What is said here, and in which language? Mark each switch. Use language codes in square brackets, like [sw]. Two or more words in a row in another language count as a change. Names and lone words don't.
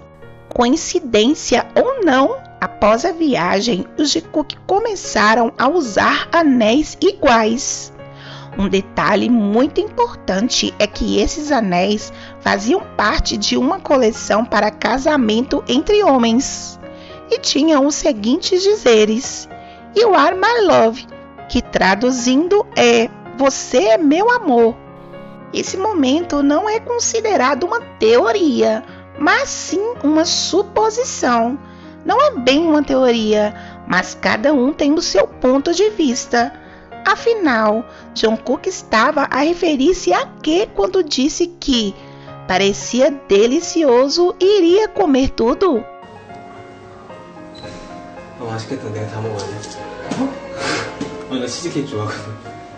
[pt] Coincidência ou não, após a viagem, os Jikook começaram a usar anéis iguais. Um detalhe muito importante é que esses anéis faziam parte de uma coleção para casamento entre homens e tinham os seguintes dizeres: [en] You are my love, [pt] que traduzindo é Você é meu amor. Esse momento não é considerado uma teoria, mas sim uma suposição. Não é bem uma teoria, mas cada um tem o seu ponto de vista. Afinal, Jungkook estava a referir-se a quê quando disse que parecia delicioso e iria comer tudo? [ko] 맛있겠다. 내가 다 먹어야 돼. 나 치즈케이크 좋아하거든.